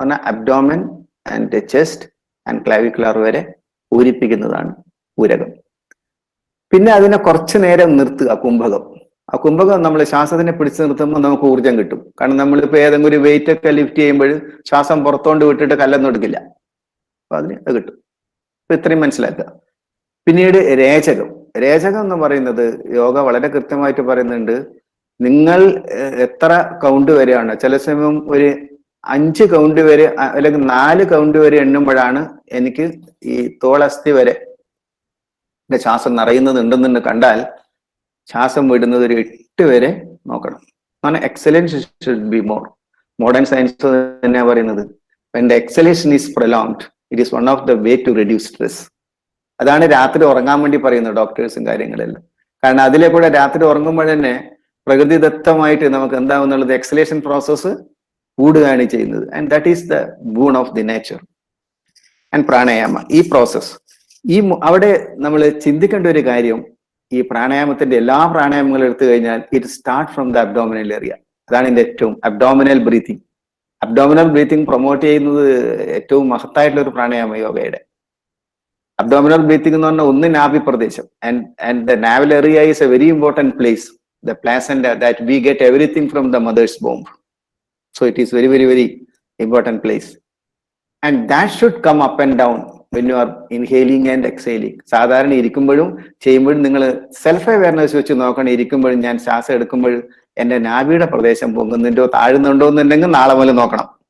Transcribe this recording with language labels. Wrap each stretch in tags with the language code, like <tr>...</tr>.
<en>Abdomen and the chest and clavicular</en> <ml>വരെ പൂരിപ്പിക്കുന്നതാണ് പൂരകം. പിന്നെ അതിനെ കുറച്ചു നേരം നിർത്തുക, കുംഭകം. ആ കുംഭകം നമ്മൾ ശ്വാസത്തിനെ പിടിച്ചു നിർത്തുമ്പോൾ നമുക്ക് ഊർജം കിട്ടും. കാരണം നമ്മളിപ്പോ ഏതെങ്കിലും ഒരു വെയിറ്റ് ഒക്കെ ലിഫ്റ്റ് ചെയ്യുമ്പോൾ ശ്വാസം പുറത്തോണ്ട് വിട്ടിട്ട് കല്ലൊന്നും എടുക്കില്ല. അപ്പൊ അതിന് അത് കിട്ടും. അപ്പൊ ഇത്രയും മനസ്സിലാക്കുക. പിന്നീട് രേചകം. രേചകം എന്ന് പറയുന്നത് യോഗ വളരെ കൃത്യമായിട്ട് പറയുന്നുണ്ട്. നിങ്ങൾ എത്ര കൗണ്ട് വരെയാണ്, ചില സമയം ഒരു 5 കൗണ്ട് വരെ അല്ലെങ്കിൽ 4 കൗണ്ട് വരെ എണ്ണുമ്പോഴാണ് എനിക്ക് ഈ തോളസ്ഥി വരെ ശ്വാസം നിറയുന്നുണ്ടെന്ന് കണ്ടാൽ ശ്വാസം വിടുന്നത് ഒരു 8 വരെ നോക്കണം. അങ്ങനെ</ml> <en>Excellence should be more. Modern science</en> <ml>തന്നെയാണ് പറയുന്നത്.</ml> <en>when the exhalation is prolonged, it is one of the way to reduce stress.</en> <ml>അതാണ് രാത്രി ഉറങ്ങാൻ വേണ്ടി പറയുന്നത് ഡോക്ടേഴ്സും കാര്യങ്ങളെല്ലാം. കാരണം അതിലെ കൂടെ രാത്രി ഉറങ്ങുമ്പോൾ തന്നെ പ്രകൃതിദത്തമായിട്ട് നമുക്ക് എന്താവുന്നുള്ളത് എക്സലേഷൻ പ്രോസസ്സ് കൂടുകയാണ് ചെയ്യുന്നത്.</ml> <en>And that is the boon of the nature. And pranayama,</en> <ml>ഈ പ്രോസസ് അവിടെ നമ്മൾ ചിന്തിക്കേണ്ട ഒരു കാര്യം, ഈ പ്രാണായാമത്തിന്റെ എല്ലാ പ്രാണായാമങ്ങളും എടുത്തു കഴിഞ്ഞാൽ</ml> <en>It start from the abdominal area.</en> <ml>അതാണ് ഇതിന്റെ ഏറ്റവും abdominal breathing. Abdominal breathing promote ചെയ്യുന്നത് ഏറ്റവും മഹത്തായിട്ടുള്ള ഒരു പ്രാണായാമ യോഗയുടെ. അബ്ഡോമിനൽ ബ്രീത്തിങ് എന്ന് പറഞ്ഞാൽ ഒന്ന് നാഭി പ്രദേശം.</ml> <en>And the navel area is a very important place, the placenta, that we get everything from the mother's womb. So it is very, very, very important place. And that should come up and down when you are inhaling and exhaling.</en> <ml>സാധാരണ ഇരിക്കുമ്പോഴും ചെയ്യുമ്പോഴും നിങ്ങൾ self awareness വെച്ച് നോക്കണം. ഇരിക്കുമ്പോഴും ഞാൻ ശ്വാസം എടുക്കുമ്പോഴും എന്റെ നാഭിയുടെ പ്രദേശം പൊങ്ങുന്നുണ്ടോ താഴുന്നുണ്ടോ എന്നുണ്ടെങ്കിൽ നാളെ മുതൽ നോക്കണം.</ml>